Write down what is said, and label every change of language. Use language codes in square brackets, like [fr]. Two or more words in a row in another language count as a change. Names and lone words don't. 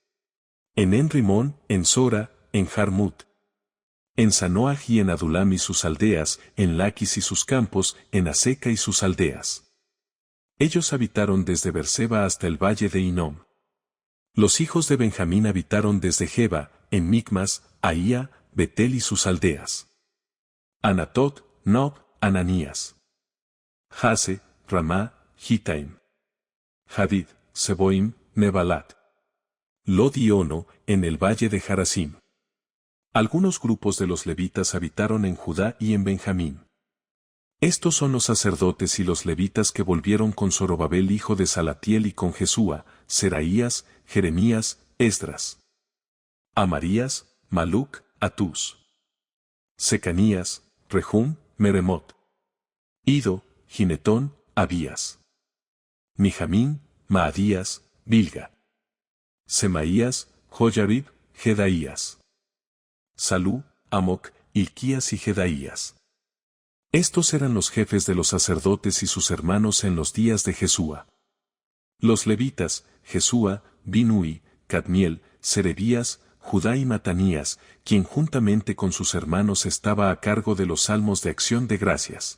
[es] En Enrimón, en Sora, en Jarmut. En Sanoaj y en Adulam y sus aldeas, en Laquis y sus campos, en Aseca y sus aldeas. Ellos habitaron desde Berseba hasta el valle de Hinom. Los hijos de Benjamín habitaron desde Geba, en Micmas, Ahía, Betel y sus aldeas. Anatot, Nob, Ananías. Jase, Ramá, Gitaim. Hadid, Seboim, Nebalat. Lod y Ono, en el valle de Jarasim. Algunos grupos de los levitas habitaron en Judá y en Benjamín. Estos son los sacerdotes y los levitas que volvieron con Zorobabel hijo de Salatiel y con Jesúa, Seraías, Jeremías, Esdras. Amarías, Maluc, Atús. Secanías, Rehum, Meremot. Ido, Ginetón, Abías. Mijamín, Maadías, Bilga. Semaías, Joyarib, Jedaías. Salú, Amoc, Hilquías y Jedaías. Estos eran los jefes de los sacerdotes y sus hermanos en los días de Jesúa. Los levitas, Jesúa, Binui, Cadmiel, Serebías, Judá y Matanías, quien juntamente con sus hermanos estaba a cargo de los salmos de acción de gracias.